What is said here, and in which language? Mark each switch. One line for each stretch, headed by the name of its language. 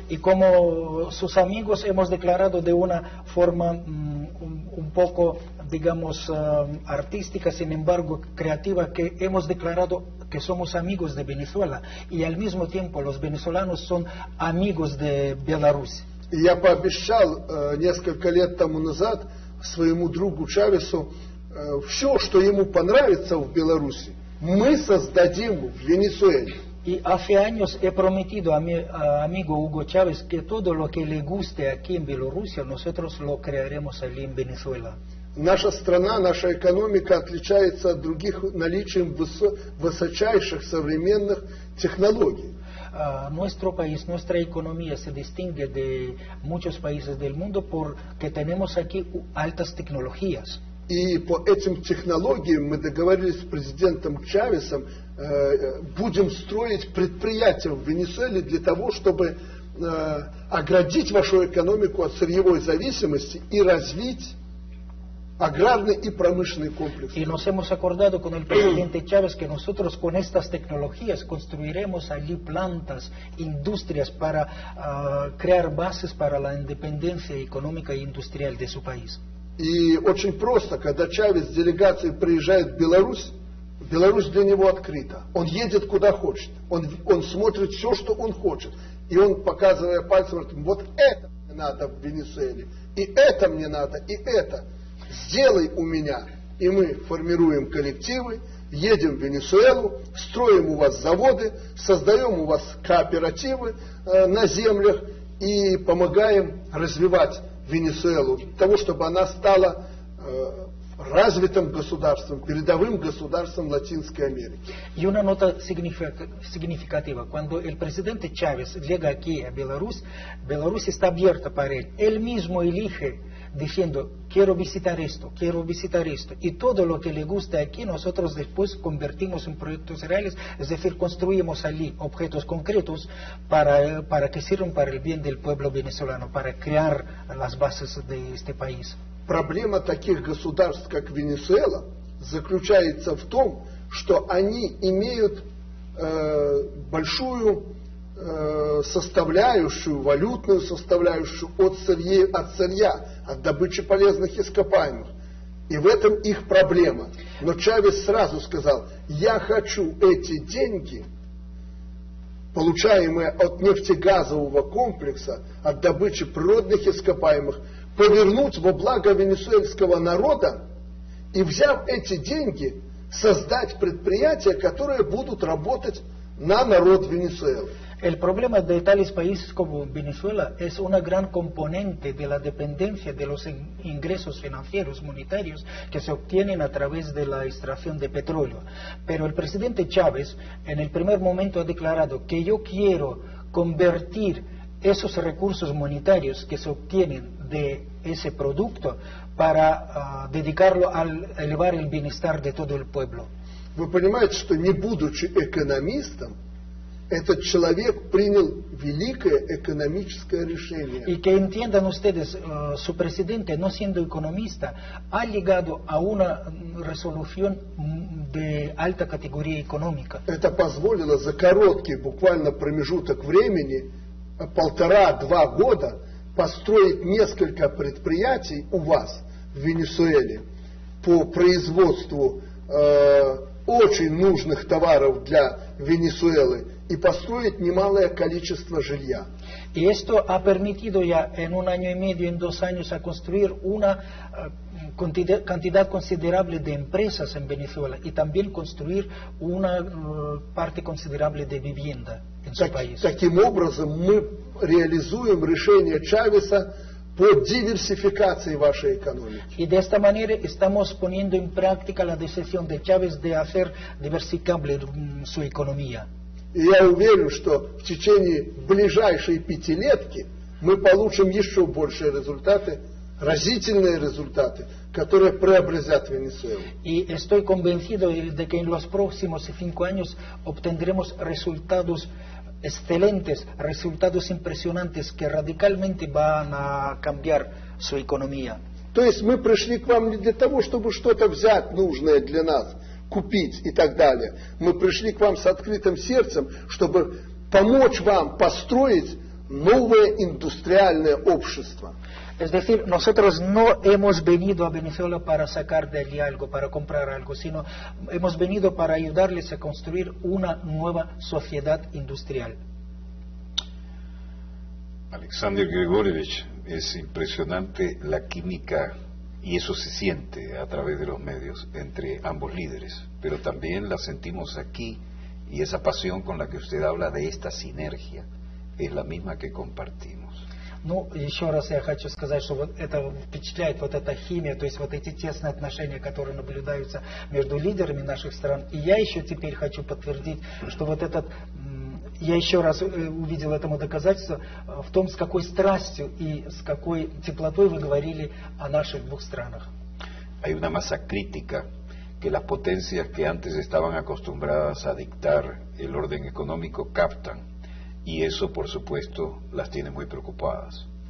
Spanish: Y como sus amigos hemos declarado de una forma un poco, digamos, artística, sin embargo creativa, que hemos declarado que somos amigos de Venezuela y al mismo tiempo los venezolanos son amigos de Беларусь.
Russian: И я пообещал несколько лет тому назад своему другу Чавесу, все, что ему понравится в Беларуси, мы создадим в Венесуэле.
Spanish: Y hace años he prometido a mi amigo Hugo Chávez que todo lo que le guste aquí en Bielorrusia, nosotros lo crearemos allí en Venezuela.
Russian: Наша страна, наша экономика отличается от других наличием высочайших современных технологий.
Spanish: Nuestro país, nuestra economía se distingue de muchos países del mundo porque tenemos aquí altas tecnologías.
Russian: И по этим технологиям мы договорились с президентом Чавесом, будем строить предприятия в Венесуэле для того, чтобы оградить вашу экономику от сырьевой зависимости и развить agrarный и промышленный комплекс.
Spanish: Y nos hemos acordado con el presidente Chávez que nosotros con estas tecnologías construiremos allí plantas, industrias para crear bases para la independencia económica e industrial de su país.
Russian: И очень просто, когда Чавес с делегацией приезжает в Беларусь для него открыта. Он едет куда хочет, он смотрит все, что он хочет. И он, показывая пальцем, говорит, вот это мне надо в Венесуэле, и это мне надо, и это. Сделай у меня. И мы формируем коллективы, едем в Венесуэлу, строим у вас заводы, создаем у вас кооперативы на землях и помогаем развивать Венесуэлу, для того, чтобы она стала развитым государством, передовым государством Латинской Америки.
Spanish: Y una nota significativa, cuando el presidente Chávez llega aquí a Belarus, Belarus está abierta para él. Él mismo elige diciendo, quiero visitar esto, y todo lo que le gusta aquí nosotros después convertimos en proyectos reales, es decir, construimos allí objetos concretos para que sirvan para el bien del pueblo venezolano, para crear las bases de este país.
Russian: Проблема таких государств, как Венесуэла, заключается в том, что они имеют большую составляющую, валютную составляющую от сырья, от добычи полезных ископаемых. И в этом их проблема. Но Чавес сразу сказал, я хочу эти деньги, получаемые от нефтегазового комплекса, от добычи природных ископаемых, повернуть во благо венесуэльского народа и, взяв эти деньги, создать предприятия, которые будут работать на народ Венесуэлы.
Spanish: El problema de tales países como Venezuela es una gran componente de la dependencia de los ingresos financieros monetarios que se obtienen a través de la extracción de petróleo. Pero el presidente Chávez en el primer momento ha declarado que yo quiero convertir esos recursos monetarios que se obtienen de ese producto para dedicarlo a elevar el bienestar de todo el pueblo.
Russian: Вы понимаете, что не будучи экономистом, этот человек принял великое экономическое решение.
Spanish: Y que entiendan ustedes, su presidente, no siendo economista, ha llegado a una resolución de alta categoría económica.
Russian: Это позволило за короткий буквально промежуток времени, 1,5-2 года, построить несколько предприятий у вас в Венесуэле по производству очень нужных tavaros для Venezuela и построить немалое количество жилья.
Spanish: Y esto ha permitido ya en un año y medio, en 2 años, a construir una cantidad considerable de empresas en Venezuela y también construir una parte considerable de vivienda en su país.
Russian: Таким образом, мы реализуем решение Чавеса по диверсификации вашей экономики.
Spanish: Y de esta manera estamos poniendo en práctica la decisión de Chávez de hacer diversificable su economía.
Russian: И я уверен, что в течение ближайшей пятилетки мы получим еще большие результаты, разительные результаты, которые преобразят Венесуэлу.
Spanish: Y estoy convencido de que en los próximos 5 años obtendremos resultados excelentes, resultados impresionantes que radicalmente van a cambiar su economía.
Russian: То есть мы пришли к вам не для того, чтобы что-то взять нужное для нас, купить и так далее. Мы пришли к вам с открытым сердцем, чтобы помочь вам построить новое индустриальное общество.
Spanish: Es decir, nosotros no hemos venido a Venezuela para sacar de allí algo, para comprar algo, sino hemos venido para ayudarles a construir una nueva sociedad industrial. Alexander Grigorievich, es impresionante la química, y eso se siente a través de los medios, entre ambos líderes, pero también la sentimos aquí, y esa pasión con la que usted habla de esta sinergia es la misma que compartimos.
Russian: Ну, еще раз я хочу сказать, что вот это впечатляет, вот эта химия, то есть вот эти тесные отношения, которые наблюдаются между лидерами наших стран. И я еще теперь хочу подтвердить, что вот этот, я еще раз увидел этому доказательство в том, с какой страстью и с какой теплотой вы говорили о наших 2 странах.
Spanish: Hay una masa crítica que las potencias que antes estaban acostumbradas a dictar el orden económico captan. Y eso, por supuesto, las tiene muy preocupadas.